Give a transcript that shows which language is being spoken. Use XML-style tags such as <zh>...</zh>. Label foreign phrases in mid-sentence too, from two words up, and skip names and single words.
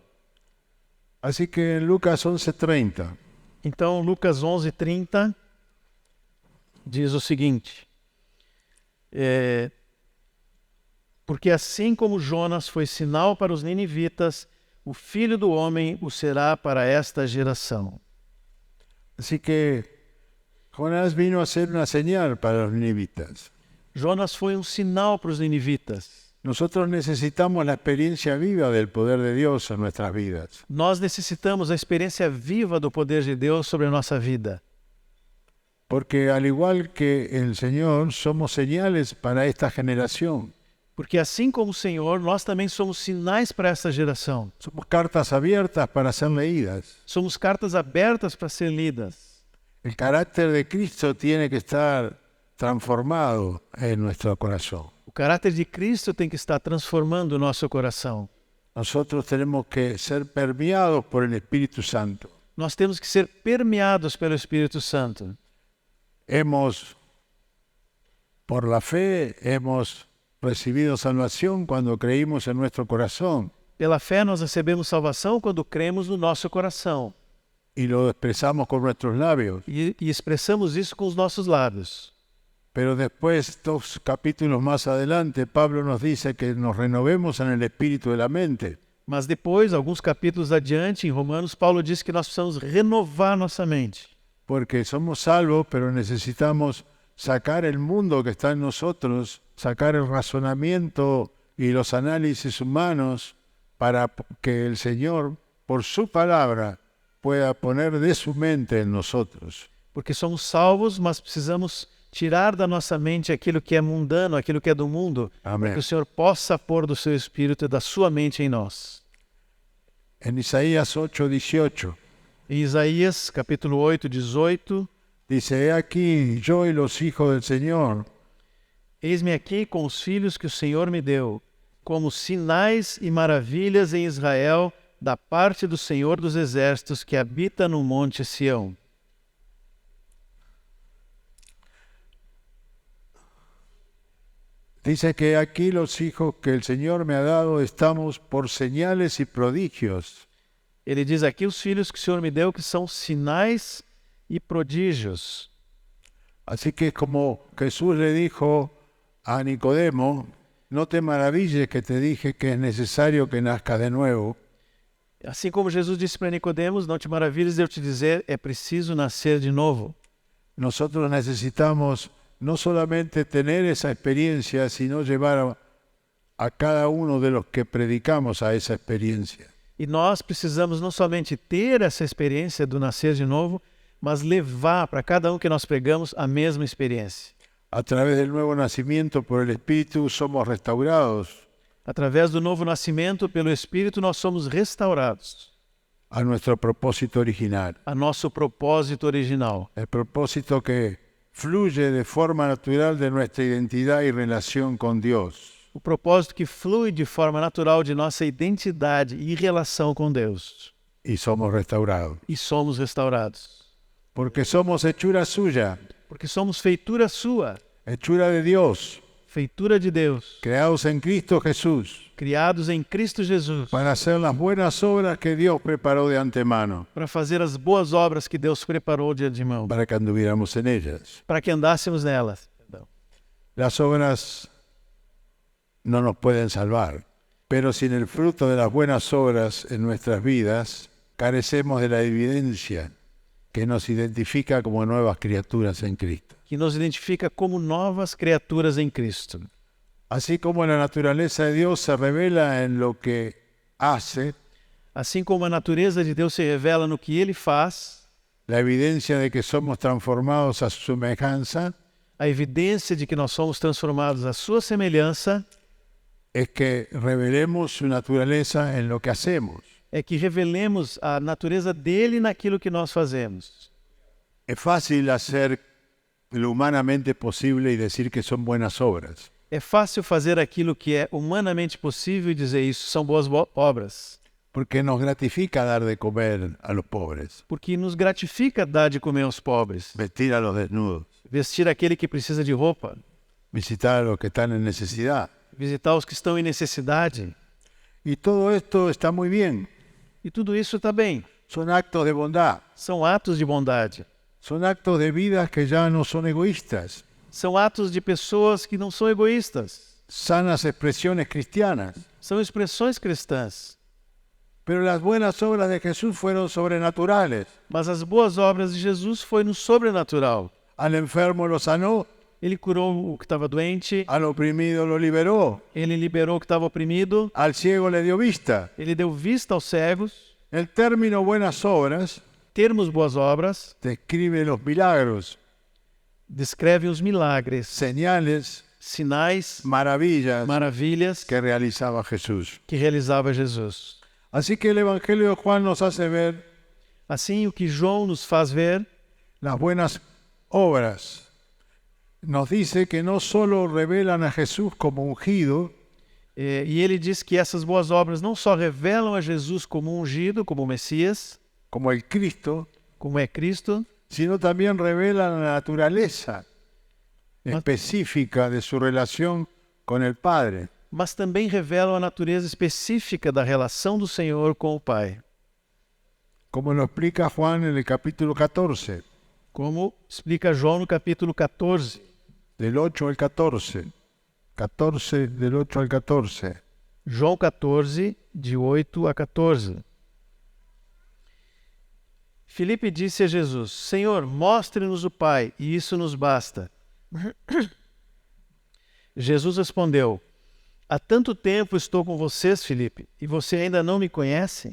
<es>Así que en Lucas 11:30</es> <pt>Então, Lucas 11:30 diz o seguinte, porque assim como Jonas foi sinal para os ninivitas, o Filho do Homem o será para esta geração.</pt> <es>Así que Jonás vino a ser una señal para los ninivitas.</es> <pt>Jonas foi um sinal para os ninivitas.</pt> <es>Nosotros necesitamos la experiencia viva del poder de Dios en nuestras vidas.</es> <pt>Nós necessitamos a experiência viva do poder de Deus sobre a nossa vida.</pt> <es>Porque al igual que el Señor, somos señales para esta generación.</es> <pt>Porque assim como o Senhor, nós também somos sinais para esta geração.</pt> <es>Somos cartas abiertas para ser leídas.</es> <pt>Somos cartas abertas para ser lidas.</pt> <es>El carácter de Cristo tiene que estar transformado en nuestro corazón.</es> <pt>O caráter de Cristo tem que estar transformando o nosso coração.</pt> <es>Nosotros tenemos que ser permeados por el Espíritu Santo.</es> <pt>Nós temos que ser permeados pelo Espírito Santo.</pt> <es>Por la fe, hemos recibido salvación cuando creímos en nuestro corazón</es> <pt>Pela fé nós recebemos salvação quando cremos no nosso coração.</pt> <es>y lo expresamos con nuestros labios.</es> <pt>E expressamos isso com os nossos lábios.</pt> <es>Pero después, 2 capítulos más adelante, Pablo nos dice que nos renovemos en el espíritu de la mente.</es> <pt>Mas depois, alguns capítulos adiante, em Romanos, Paulo diz que nós precisamos renovar nossa mente.</pt> <es>Porque somos salvos, pero necesitamos sacar el mundo que está en nosotros, sacar el razonamiento y los análisis humanos para que el Señor, por su palabra, pueda poner de su mente en nosotros.</es> <pt>Porque somos salvos, mas precisamos tirar da nossa mente aquilo que é mundano, aquilo que é do mundo, Amém. para que o Senhor possa pôr do seu Espírito e da sua mente em nós.</pt> <es>En Isaías 8:18</es> <pt>Em Isaías, capítulo 8, 18,</pt> <es>dice: He aquí yo y los hijos del Señor,</es> <pt>eis-me aqui com os filhos que o Senhor me deu, como sinais e maravilhas em Israel, da parte do Senhor dos Exércitos, que habita no monte Sião.</pt> <es>dice que aquí los hijos que el Señor me ha dado estamos por señales y prodigios.</es> <pt>Ele diz aqui os filhos que o Senhor me deu, que são sinais e prodígios.</pt> <es>Así que como Jesús le dijo a Nicodemo: no te maravilles que te dije que es necesario que nazca de nuevo.</es> <pt>Assim como Jesus disse para Nicodemos, não te maravilhes de eu te dizer, é preciso nascer de novo.</pt> <es>Nosotros necesitamos no solamente tener esa experiencia, sino llevar a cada uno de los que predicamos a esa experiencia.</es> <pt>E nós precisamos não somente ter essa experiência do nascer de novo, mas levar para cada um que nós pregamos a mesma experiência.</pt> <es>A través del nuevo nacimiento por el Espíritu somos restaurados</es> <pt>Através do novo nascimento pelo Espírito, nós somos restaurados</pt> <es>a nuestro propósito original.</es> <pt>a nosso propósito original.</pt> <es>El propósito que fluye de forma natural de nuestra identidad y relación con Dios.</es> <pt>O propósito que flui de forma natural de nossa identidade e relação com Deus.</pt> <es>Y somos restaurados.</es> <pt>E somos restaurados.</pt> <es>Porque somos hechura suya,</es> <pt>Porque somos feitura sua,</pt> <es>hechura de Dios,</es> <pt>feitura de Deus,</pt> <es>creados en Cristo Jesús,</es> <pt>criados em Cristo Jesus,</pt> <es>para hacer las buenas obras que Dios preparó de antemano,</es> <pt>para fazer as boas obras que Deus preparou de antemão,</pt> <es>para que anduviéramos en ellas.</es> <pt>para que andássemos nelas.</pt> <es>Las obras no nos pueden salvar, pero sin el fruto de las buenas obras en nuestras vidas, carecemos de la evidencia que nos identifica como nuevas criaturas en Cristo.</es> <pt>Que nos identifica como novas criaturas em Cristo.</pt> <es>Así como la naturaleza de Dios se revela en lo que hace,</es> <pt>Assim como a natureza de Deus se revela no que Ele faz,</pt> <es>la evidencia de que somos transformados a su semejanza</es> <pt>A evidência de que nós somos transformados à sua semelhança</pt> <es>es que revelemos su naturaleza en lo que hacemos.</es> <pt>é que revelemos a natureza dele naquilo que nós fazemos.</pt> <es>Es fácil hacer lo humanamente posible y decir que son buenas obras,</es> <pt>É fácil fazer aquilo que é humanamente possível e dizer isso são boas obras,</pt> <es>porque nos gratifica dar de comer a los pobres,</es> <pt>porque nos gratifica dar de comer aos pobres,</pt> <es>vestir a los desnudos,</es> <pt>vestir aquele que precisa de roupa,</pt> <es>visitar a los que están en necesidad.</es> <pt>visitar os que estão em necessidade.</pt> <es>Y todo esto está muy bien.</es> <pt>E tudo isso está bem.</pt> <es>Son actos de bondad,</es> <pt>São atos de bondade.</pt> <es>son actos de vidas que ya no son egoístas,</es> <pt>São atos de pessoas que não são egoístas.</pt> <es>sanas expresiones cristianas.</es> <pt>São expressões cristãs.</pt> <es>Pero las buenas obras de Jesús fueron sobrenaturales.</es> <pt>Mas as boas obras de Jesus foi no sobrenatural.</pt> <es>Al enfermo lo sanó,</es> <pt>Ele curou o que estava doente,</pt> <es>al oprimido lo liberó,</es> <pt>ele liberou o que estava oprimido,</pt> <es>al ciego le dio vista.</es> <pt>ele deu vista aos cegos.</pt> <es>El término buenas obras</es> <pt>Termos boas obras</pt> <es>describe los milagros,</es> <pt>descreve os milagres,</pt> <es>señales,</es> <pt>sinais,</pt> <es>maravillas</es> <pt>maravilhas</pt> <es>que realizaba Jesús.</es> <pt>que realizava Jesus.</pt> <es>Así que el Evangelio de Juan nos hace ver</es> <pt>Assim, o que João nos faz ver,</pt> <es>las buenas obras. Nos dice que no solo revelan a Jesús como ungido,</es> <pt>e ele diz que essas boas obras não só revelam a Jesus como ungido, como Messias,</pt> <es>como el Cristo,</es> <pt>como é Cristo,</pt> <es>sino también revelan la naturaleza específica de su relación con el Padre.</es> <pt>mas também revelam a natureza específica da relação do Senhor com o Pai,</pt> <es>Como lo explica Juan en el capítulo 14,</es> <pt>como explica João no capítulo 14,</pt> <es>del 8 al 14. 14, del 8 al 14.</es> <pt>João 14, de 8 a 14. Filipe disse a Jesus: Senhor, mostre-nos o Pai, e isso nos basta. Jesus respondeu: Há tanto tempo estou com vocês, Filipe, e você ainda não me conhece?</pt>